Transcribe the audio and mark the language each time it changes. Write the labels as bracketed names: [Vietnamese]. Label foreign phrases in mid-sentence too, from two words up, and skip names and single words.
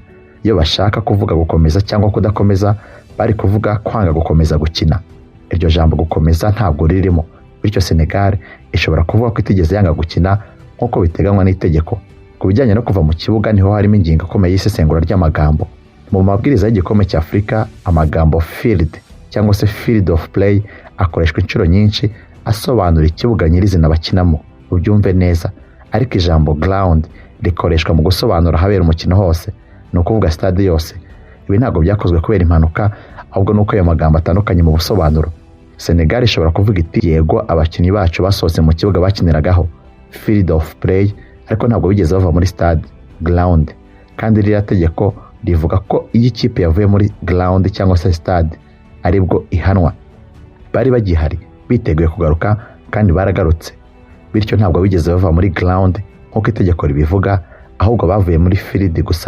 [Kinyarwanda] Iyo bashaka kuvuga gukomeza cyangwa kudakomeza bari kuvuga kwanga gukomeza gukina. Iryo jambo gukomeza ntabwo ririmo, bityo Senegal ishobora kuvuga ko itigeze yanga gukina nk'uko biteganywa n'itegeko. Ku bijyanye no kuva mu kibuga niho harimo ingingo ikomeye y'isesengura ry'amagambo. Mu mabwiriza y'igikombe cya Afurika amagambo field cyangwa se [English] field of play [Kinyarwanda] akoreshwa inshuro nyinshi asobanura ikibuga nyirizina bakinamo, ubyumve neza. Ariko ijambo ground rikoreshwa mu gusobanura ahabera umukino hose, ni ukuvuga stade yose. Ibi ntabwo byakozwe kubera impanuka, ahubwo nuko ayo magambo atandukanye mu busobanuro. Senegal ishobora kuvuga iti yego abakinnyi bacu basohotse mu kibuga bakiniragaho [English] field of play, [Kinyarwanda] ariko ntabwo bigeze bava muri stade ground. Kandi ririya tegeko rivuga ko iyo ikipe yavuye muri ground cyangwa se stade aribwo ihanwa. Bari bagihari biteguye kugaruka kandi baragarutse, bityo ntabwo bigeze bava muri ground nk'uko itegeko ribivuga, ahubwo bavuye muri field gusa.